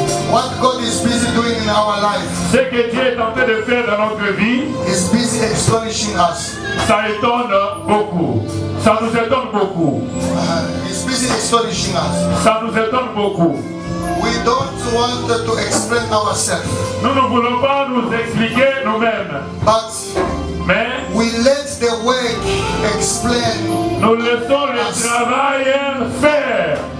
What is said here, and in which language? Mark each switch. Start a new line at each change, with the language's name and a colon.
English: What God is busy doing in our life
French: ce que Dieu est en train de faire dans notre vie,
English: is busy astonishing us.
French: ça étonne beaucoup. Ça nous étonne beaucoup.
English: It's busy astonishing us.
French: Ça nous étonne beaucoup.
English: We don't want to explain ourselves,
French: Nous ne voulons pas nous expliquer nous-mêmes,
English: but
French: mais
English: we let the work explain.
French: nous laissons le travail faire.